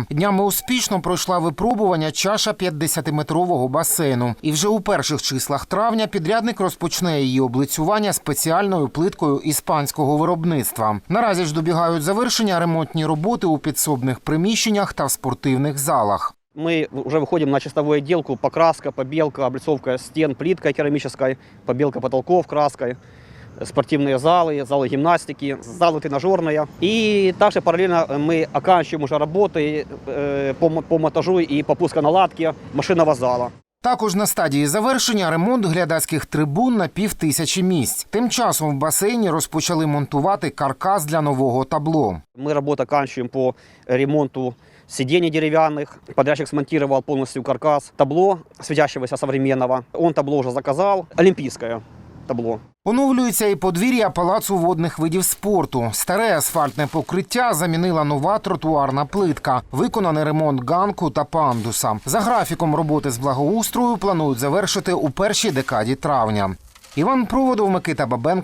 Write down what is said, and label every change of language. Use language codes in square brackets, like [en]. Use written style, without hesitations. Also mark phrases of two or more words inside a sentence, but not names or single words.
[uk] Днями успішно пройшла випробування чаша 50-метрового басейну. І вже у перших числах травня підрядник розпочне її облицювання спеціальною плиткою іспанського виробництва. Наразі ж добігають завершення ремонтні роботи у підсобних приміщеннях та в спортивних залах. [ru] Мы уже выходим на чистовую отделку, покраска, побелка, облицовка стен плиткой керамической, побелка потолков краской, спортивные залы, залы гимнастики, залы тренажерные. И также параллельно мы оканчиваем уже работы по монтажу и по пусконаладке машинного зала. [uk] Також на стадії завершення ремонт глядацьких трибун на 5000 місць. Тим часом в басейні розпочали монтувати каркас для нового табло. [ru] Мы работу оканчиваем по ремонту сидений деревянных. Подрядчик смонтировал полностью каркас. Табло светящегося современного. Он табло уже заказал. Олимпийское табло. [uk] Оновлюється і подвір'я Палацу водних видів спорту. Старе асфальтне покриття замінила нова тротуарна плитка. Виконаний ремонт ганку та пандуса. За графіком роботи з благоустрою планують завершити у першій декаді травня. Іван Проводов, Микита Бабенко.